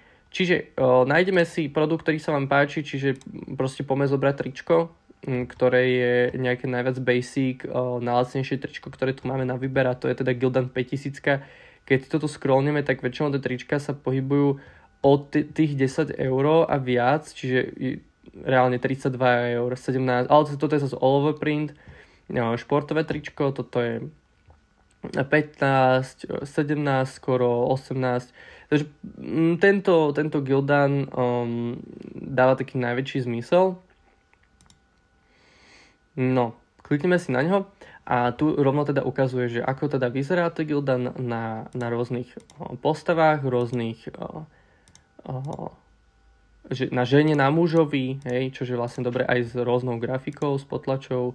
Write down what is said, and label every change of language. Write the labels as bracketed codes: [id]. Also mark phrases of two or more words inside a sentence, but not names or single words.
[sk] Čiže nájdeme si produkt, ktorý sa vám páči, čiže proste poďme zobrať tričko, ktoré je nejaké najviac basic, najlacnejšie tričko, ktoré tu máme na výber a to je teda Gildan 5000. Keď toto scrollneme, tak väčšinou tie trička sa pohybujú od tých 10 € a viac, čiže reálne 32 €, 17, ale toto je zase [en] all over print, [sk] športové tričko, toto je 15, 17 skoro, 18. Takže tento Gildan dáva taký najväčší zmysel. No, klikneme si na ňo a tu rovno teda ukazuje, že ako teda vyzerá to Gildan na rôznych postavách, rôznych na žene, na mužovi, hej, čo je vlastne dobre aj s rôznou grafikou, s potlačou.